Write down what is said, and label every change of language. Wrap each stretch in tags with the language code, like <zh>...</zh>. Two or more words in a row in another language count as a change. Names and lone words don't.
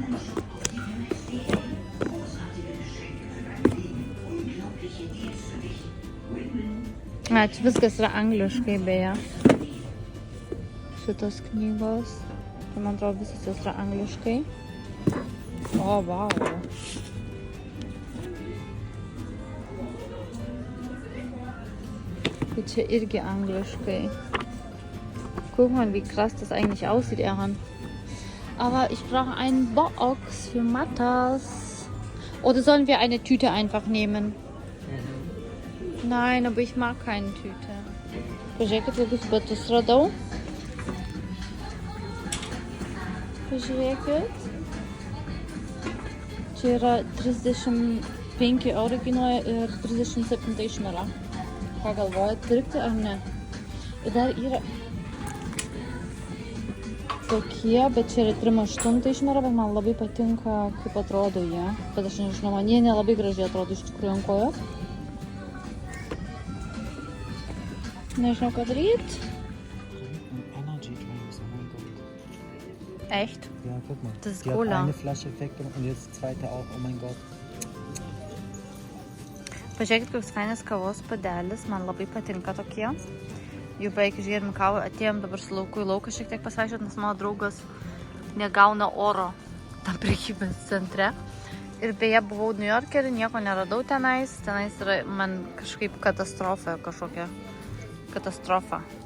<lt>Čia viskas yra angliškai beje. Šitos knygos. Man atrodo, visas jos yra angliškai. O, wow. Tai čia irgi angliškai.</lt> <de>Guck mal, wie krass das eigentlich aussieht, Erhan. Aber ich brauche einen Box für Matas. Oder sollen wir eine Tüte einfach nehmen? Nein, aber ich mag keine Tüte.</de> <lt>Pažiūrėkit, kokius batus radau. Pažiūrėkit. Čia yra 35 eurų kainuoja ir 37 išmera. Ką galvojat, pirkti ar ne? Ir dar yra tokie, bet čia yra 38 išmera, bet man labai patinka, kaip atrodo jie. Bet aš nežinau, man jie nelabai gražiai atrodo iš tikrųjų ant kojos. Nežinau, ką daryti.</lt> <de>Echt? Ja, guck mal. Das ist die Cola. hat eine Flasche weggemacht und jetzt die zweite auch. Oh mein Gott.</de> <lt>Pažiūrėkit, koks fainas kavos padelis, man labai patinka tokie. Jau beveik išgėrėm kavą, atėjom dabar su lauku į lauką šiek tiek pasivaikščioti, nes mano draugas negauna oro tam prekybės centre. Ir beje, buvau New York'e ir nieko neradau tenais. Tenais yra man kažkaip katastrofa, kažkokia katastrofa.</lt>